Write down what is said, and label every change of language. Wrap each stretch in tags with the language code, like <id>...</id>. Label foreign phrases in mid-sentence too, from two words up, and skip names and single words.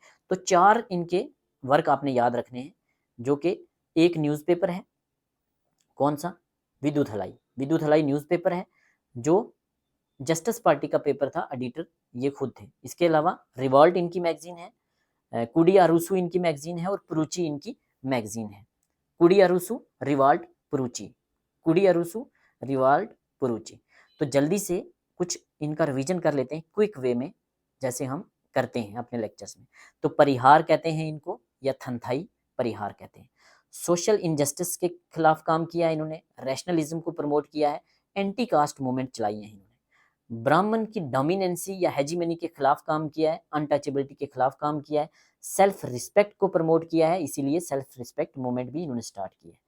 <hi>तो 4 इनके वर्क आपने याद रखने हैं, जो कि एक न्यूज़पेपर है, कौन सा? विद्युत हलाई, विद्युत हलाई न्यूज़पेपर है, जो जस्टिस पार्टी का पेपर था, एडिटर ये खुद थे। इसके अलावा रिवॉल्ट इनकी मैगजीन है, कुडी अरुसू इनकी मैगजीन है और पुरुची इनकी मैगजीन है। कुडी अरुसू, रिवाल्ट, पुरुची, कुडी अरुसू, रिवाल्ट, पुरुची। तो जल्दी से कुछ इनका रिवीजन कर लेते हैं</hi> <en>quick way</en> <hi>में, जैसे हम करते हैं अपने लेक्चर्स में। तो परिहार कहते हैं इनको, या थंथाई परिहार कहते हैं।</hi> <en>social injustice</en> <hi>के खिलाफ काम किया इन्होंने, रैशनलिज्म को प्रमोट किया है,</hi> <en>anti caste movement</en> <hi>चलाई है इन्होंने, ब्राह्मण की डोमिनेंसी या हेजीमनी के खिलाफ काम किया है, अनटचेबिलिटी के खिलाफ काम किया है,</hi> <en>self respect</en> <hi>को प्रमोट किया है, इसीलिए</hi> <en>self respect movement</en> <hi>भी इन्होंने स्टार्ट किया है।</hi>